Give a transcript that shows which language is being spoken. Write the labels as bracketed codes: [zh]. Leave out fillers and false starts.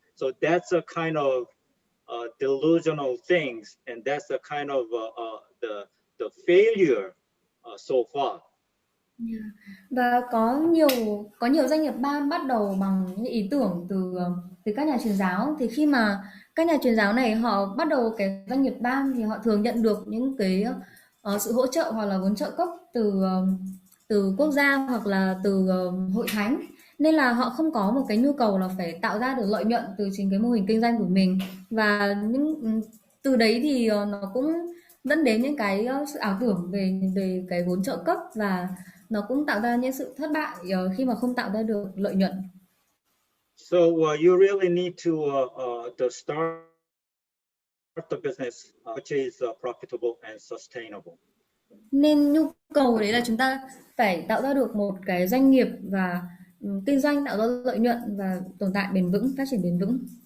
[en] So that's a kind of delusional things, and that's a kind of the failure so far. [vi] Và có nhiều doanh nghiệp BAM bắt đầu bằng những ý tưởng từ các nhà truyền giáo. Thì khi mà các nhà truyền giáo này họ bắt đầu cái doanh nghiệp BAM thì họ thường nhận được những cái sự hỗ trợ hoặc là vốn trợ cấp từ quốc gia hoặc là từ hội thánh, nên là họ không có một cái nhu cầu là phải tạo ra được lợi nhuận từ chính cái mô hình kinh doanh của mình. Và từ đấy thì nó cũng dẫn đến những cái sự ảo tưởng về cái vốn trợ cấp, và nó cũng tạo ra những sự thất bại khi mà không tạo ra được lợi nhuận. [en] So you really need to start the business which is profitable and sustainable. [vi] Nên nhu cầu đấy là chúng ta phải tạo ra được một cái doanh nghiệp và kinh doanh tạo ra lợi nhuận và tồn tại bền vững, phát triển bền vững.